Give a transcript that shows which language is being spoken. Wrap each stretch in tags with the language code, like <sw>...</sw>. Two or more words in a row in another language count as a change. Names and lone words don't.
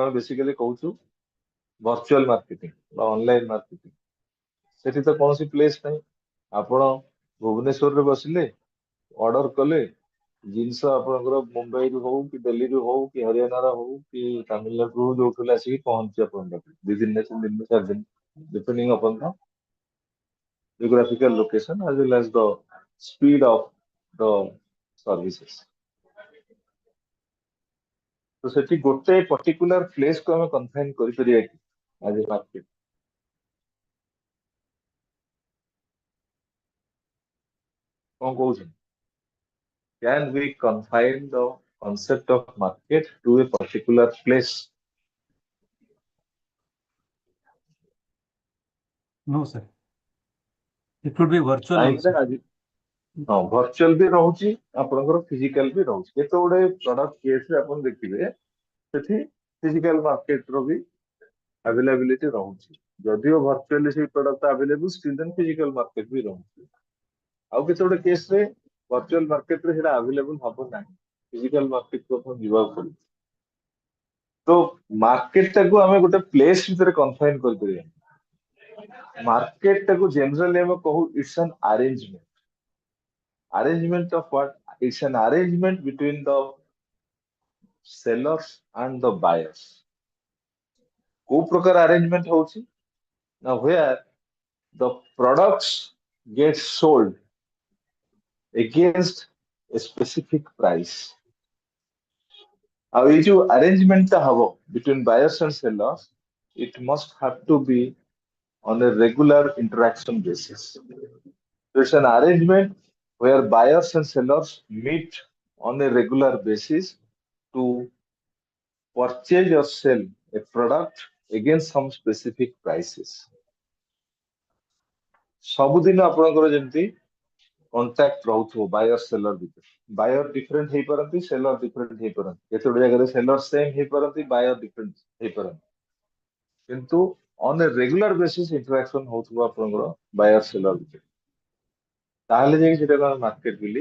<or>ଆମେ ବେସିକାଲି କହୁଛୁ</or> <en>virtual marketing</en> <or>ବା</or> <en>online marketing</en> <or>ସେଠି ତ କୌଣସି ପ୍ଲେସ୍ ନାହିଁ ଆପଣ ଭୁବନେଶ୍ୱରରେ ବସିଲେ ଅର୍ଡର କଲେ ଜିନିଷ ଆପଣଙ୍କର ମୁମ୍ବାଇରୁ ହଉ କି ଦିଲ୍ଲୀରୁ ହଉ କି ହରିୟାଣାର ହଉ କି ତାମିଲନାଡୁରୁ ହଉ ଯୋଉଠୁ ହେଲେ ଆସିକି ପହଞ୍ଚୁଛି ଆପଣଙ୍କ ପାଖରେ 2 ଦିନ 3 ଦିନ 4 ଦିନ</or> <en>depending upon the geographical location as well as the speed of the services.</en> <or>ତ ସେଠି ଗୋଟେ particular place କୁ ଆମେ confine କରିପାରିବା କି</or> <en>as a market?</en> <or>କଣ କହୁଛନ୍ତି?</or> <en>Can we confine the concept of market to a particular place? No, sir. It could be virtual</en> <or>କାହିଁକି</or> <en>also.</en> <or>ନା ଆଜି ହଁ ଭର୍ଚୁଆଲ ବି ରହୁଛି ଆପଣଙ୍କର ଫିଜିକାଲ ବି ରହୁଛି କେତେ ଗୁଡେ</or> <en>product case</en> <or>ଆପଣ ଦେଖିବେ ସେଠି</or> <en>physical market</en> <or>ର ବି ଆଭେଲେବିଲିଟି ରହୁଛି ଯଦିଓ ଭର୍ଚୁଆଲି ସେଇ ପ୍ରଡକ୍ଟ</or> <en>available still then physical market</en> <or>ବି ରହୁଛି ଆଉ କେତେ ଗୁଡେ କେସରେ</or> <en>virtual market</en> <or>ସେଇଟା ଆଭେଲେବୁଲ ହବ ନାହିଁ</or> <en>physical market</en> <or>ଆପଣ ଯିବାକୁ ପଡିବ ତ ମାର୍କେଟ ଟାକୁ ଆମେ ଗୋଟେ ପ୍ଲେସ୍ ଭିତରେ କନଫାଇନ କରିପାରିବା ମାର୍କେଟ ଟାକୁ ଜେନେରାଲି ଆମେ କହୁ</or> <en>it's an arrangement arrangement of what? It's an arrangement between the sellers and the buyers.</en> <or>କୋଉ ପ୍ରକାର arrangement ହଉଛି ନା</or> <en>where the products get sold against a specific price.</en> <or>ଆଉ ଏଇ ଯୋଉ arrangement ଟା ହବ</or> <en>between buyers and sellers, it must have to be on a regular interaction basis. So it's an arrangement where buyers and sellers meet on a regular basis to purchase or sell a product against some specific prices.</en> <or>ସବୁଦିନ ଆପଣଙ୍କର ଯେମିତି କଣ୍ଟାକ୍ଟ ରହୁଥିବ</or> <en>buyer seller</en> <or>ଭିତରେ</or> <en>buyer different</en> <or>ହେଇପାରନ୍ତି</or> <en>seller different</en> <or>ହେଇପାରନ୍ତି କେତେଗୁଡେ ଜାଗାରେ</or> <en>seller same</en> <or>ହେଇପାରନ୍ତି</or> <en>buyer different</en> <or>ହେଇପାରନ୍ତି କିନ୍ତୁ</or> <en>on a regular basis interaction</en> <or>ହଉଥିବ ଆପଣଙ୍କର</or> <en>buyer seller</en> <or>ଭିତରେ ତାହେଲେ ଯାଇକି ସେଟାକୁ ଆମେ ମାର୍କେଟ ବୋଲି</or>